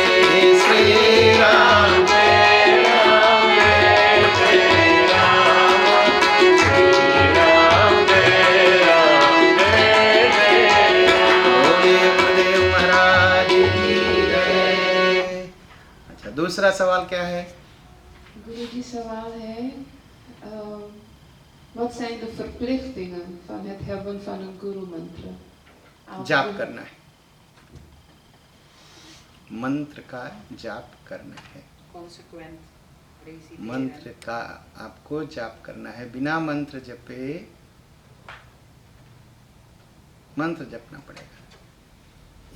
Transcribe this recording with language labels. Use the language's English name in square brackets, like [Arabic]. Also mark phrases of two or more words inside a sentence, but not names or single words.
[Hindi] श्री राम दूसरा सवाल क्या है? Guruji, सवाल है, [Dutch] wat zijn de verplichtingen van het hebben van een guru mantra? [Hindi] जाप करना है, मंत्र का जाप करना है। मंत्र का आपको जाप करना है। बिना मंत्र जपे मंत्र जपना पड़ेगा।